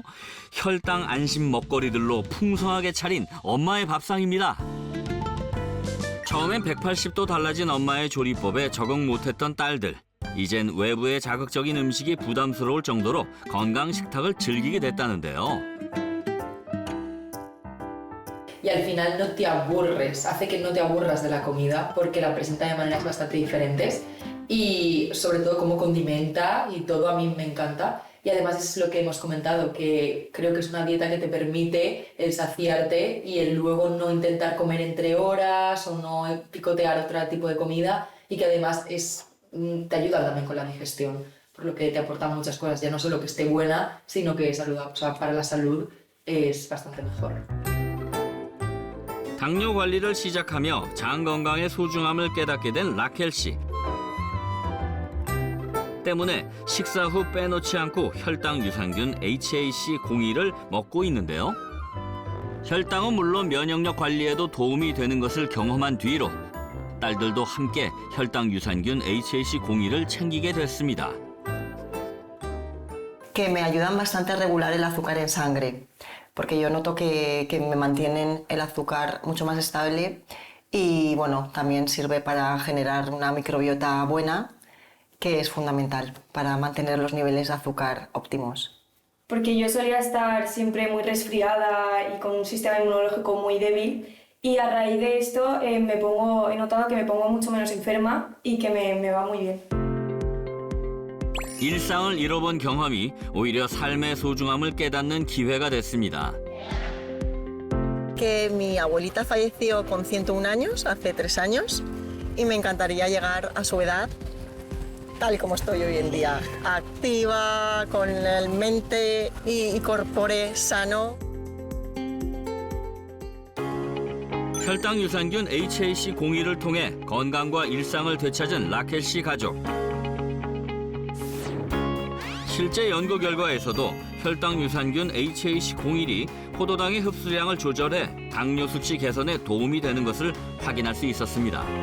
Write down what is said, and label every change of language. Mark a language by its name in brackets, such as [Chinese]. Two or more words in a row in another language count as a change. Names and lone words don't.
[Korean] 혈당 안심 먹거리들로 풍성하게 차린 엄마의 밥상입니다. 처음엔 180도 달라진 엄마의 조리법에 적응 못했던 딸들. 이젠 외부의 자극적인 음식이 부담스러울 정도로 건강 식탁을 즐기게 됐다는데요. [Spanish] Y al final no te aburres, hace que no te aburras de la comida porque la presenta de maneras bastante diferentes y sobre todo cómo condimenta y todo a mí me encanta. Y además es lo que hemos comentado, que creo que es una dieta que te permite el saciarte y el luego no intentar comer entre horas o no picotear otro tipo de comida y que además te ayuda también con la digestión, por lo que te aporta muchas cosas, ya no solo que esté buena, sino que o sea, para la salud es bastante mejor. [Korean] 당뇨 관리를 시작하며 장 건강의 소중함을 깨닫게 된 라켈 씨. 때문에 식사 후 빼놓지 않고 혈당 유산균 HAC02를 먹고 있는데요. 혈당은 물론 면역력 관리에도 도움이 되는 것을 경험한 뒤로 딸들도 함께 혈당 유산균 HAC02를 챙기게 됐습니다. [Spanish] Que me ayudan bastante a regular el azúcar en sangre, porque yo noto que me mantienen el azúcar mucho más estable y bueno, también sirve para generar una microbiota buena, que es fundamental para mantener los niveles de azúcar óptimos. Porque yo solía estar siempre muy resfriada y con un sistema inmunológico muy débil y a raíz de esto he notado que me pongo mucho menos enferma y que me va muy bien. [Korean] 일상을 잃어본 경험이 오히려 삶의 소중함을 깨닫는 기회가 됐습니다. [Spanish] Que mi abuelita falleció con 101 años, hace 3 años, y me encantaría llegar a su edad tal y como estoy hoy en día, activa, con el mente y [Latin] corpore sano. [Korean] 혈당 유산균 HAC02를 통해 건강과 일상을 되찾은 라켈 씨 가족. 실제 연구 결과에서도 혈당 유산균 HAC01이 포도당의 흡수량을 조절해 당뇨 수치 개선에 도움이 되는 것을 확인할 수 있었습니다.